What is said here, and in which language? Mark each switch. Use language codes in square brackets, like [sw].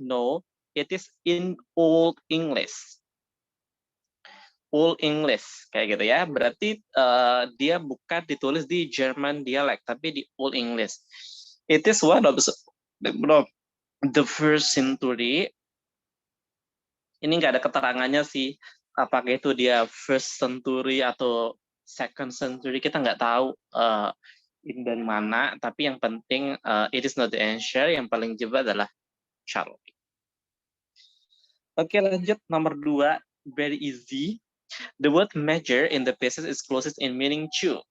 [en] No, it is in Old English. Old English, [id] kayak gitu ya. Berarti dia bukan ditulis di German dialect, tapi di Old English. [en] It is one of the first century. [id] Ini nggak ada keterangannya sih, apakah itu dia [en] first century [id] atau [en] second century, [id] kita nggak tahu ini dari mana, tapi yang penting [en] it is not the answer, [id] yang paling jebak adalah Charles. Oke, lanjut nomor 2, [en] very easy. The word measure in the passage is closest in meaning to.